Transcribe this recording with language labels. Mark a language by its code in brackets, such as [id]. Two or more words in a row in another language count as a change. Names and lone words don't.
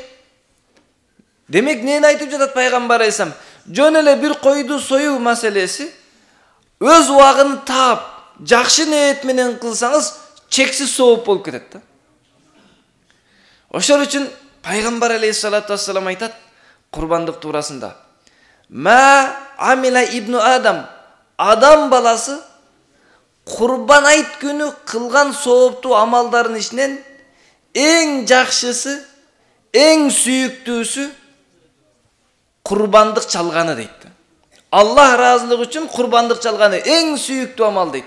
[ky] Демек нени айтып жатат пайгамбар алейхисалам? Жөн эле бир койду союу маселеси өз убагын таап, жакшы ниет менен кылсаңыз, чексиз сооп болуп кетет да. Ошол үчүн пайгамбар [ar] عليه الصلاة والسلام [ky] айтат курбандык туурасында: [ar] "ما عمل ابن آدم, [ky] адам баласы курбан айт күнү кылган сооптуу амалдардын ичинен эң жакшысы, эң сүйүктүүсү курбандык чалганы" дейт. Аллах ыраазылыгы үчүн курбандык чалганы эң сүйүктүү амал дейт.